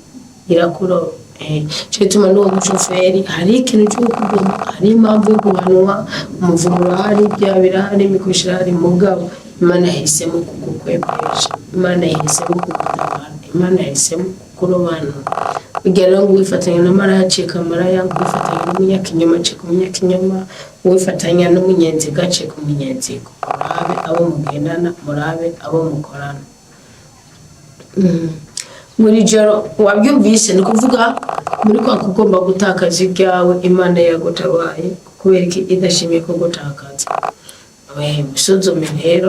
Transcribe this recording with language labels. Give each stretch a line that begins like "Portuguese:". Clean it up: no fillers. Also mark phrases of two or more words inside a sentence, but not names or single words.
Kinyarwanda: cyituma n'uwo mushoferi hari ikintu cyo kuguma hari impamvu yo guhanwa umuvumuro hari byabira hari imikoshira hari mugabo Imana yahisemo kugukwepesha Imana yahisemo kugutabara Imana yahisemo kukurobanura ugera ngo wifatanya na maraya ceka maraya wifatanya n'umunyakinyoma ceka umunyakinyoma wifatanya n'umunyenziga ceka umunyenzigo murabe abo mugendana murabe abo mukorana muri joro wabyumvise ni kuvuga muri kwa kugomba gutakaza ibyawe Imana yagutabaye kubera iki idashimiye ko gutakaza musuzume rero